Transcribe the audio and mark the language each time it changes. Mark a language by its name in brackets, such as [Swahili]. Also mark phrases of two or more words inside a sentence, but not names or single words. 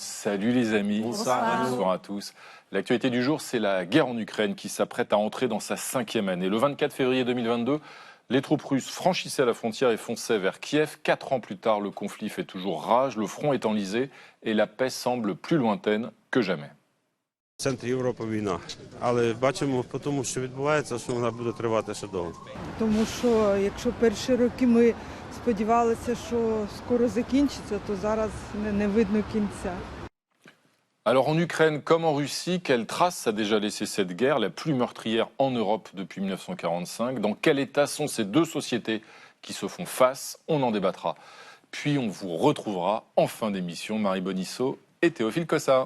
[French] Salut les amis. Bonsoir à tous. L'actualité du jour, c'est la guerre en Ukraine qui s'apprête à entrer dans sa 5e année. Le 24 février 2022, les troupes russes franchissaient la frontière et fonçaient vers Kiev. 4 ans plus tard, le conflit fait toujours rage, le front est enlisé et la paix semble plus lointaine que jamais. [Ukrainian] В центрі Європи війна, але бачимо по тому, що відбувається, що вона буде тривати ще довго. Тому що якщо перші роки ми сподівалися, що скоро закінчиться, то зараз не видно кінця. [French] Alors en Ukraine comme en Russie, quelle trace a déjà laissé cette guerre, la plus meurtrière en Europe depuis 1945 ? Dans quel état sont ces deux sociétés qui se font face ? On en débattra. Puis on vous retrouvera en fin d'émission, Marie Bonisseau et Théophile Cossard.